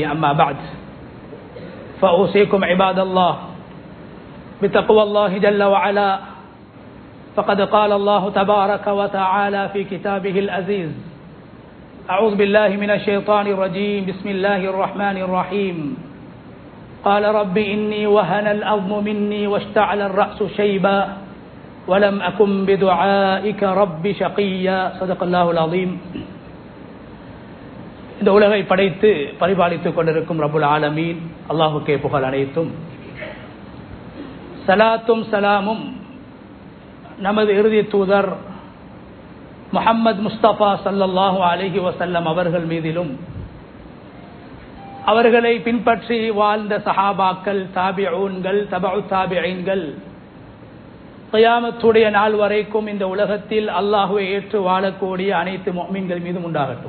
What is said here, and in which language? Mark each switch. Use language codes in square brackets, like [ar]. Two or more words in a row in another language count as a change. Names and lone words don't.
[ar] أما بعد، فأوصيكم عباد الله بتقوى الله جل وعلا، فقد قال الله تبارك وتعالى في كتابه العزيز: أعوذ بالله من الشيطان الرجيم، بسم الله الرحمن الرحيم. قال رب إني وهن العظم مني واشتعل الرأس شيبا ولم أكن بدعائك رب شقيا. صدق الله العظيم. [ta] இந்த உலகை படைத்து பரிபாலித்துக் கொண்டிருக்கும் [ar] رب العالمين [ta] அல்லாஹுக்கே புகழ் அனைத்தும். சலாத்தும் சலாமும் நமது இறுதி தூதர் முஹம்மது முஸ்தபா [ar] صلى الله عليه وسلم [ta] அவர்கள் மீதிலும், அவர்களை பின்பற்றி வாழ்ந்த சஹாபாக்கள், தாபிஊன்கள், தபஉ தாபிஈன்கள், கியாமத்துடைய நாள் வரைக்கும் இந்த உலகத்தில் அல்லாஹ்வை ஏற்று வாழக்கூடிய அனைத்து முஃமின்கள் மீதும் உண்டாகட்டும்.